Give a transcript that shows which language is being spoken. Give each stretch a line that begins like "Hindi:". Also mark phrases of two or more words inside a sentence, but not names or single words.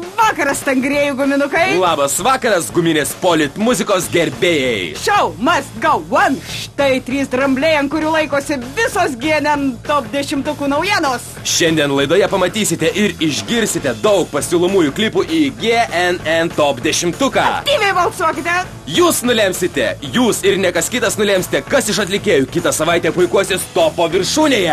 Lithuanian: vakaras, stangrėjų guminukai. Labas vakaras, guminės polit muzikos gerbėjai.
English: Show must go on.
Lithuanian: Štai 3 drambliai, ant kurių laikosi visos GNN top 10 naujienos. Šiandien laidoje pamatysite ir išgirsite daug pasiūlomųjų klipų į GNN top 10. Aktyviai balsuokite. Jūs nulemsite, jūs ir ne kas kitas nulemsite, kas iš atlikėjų kitą savaitę puikuosis topo viršūnėje.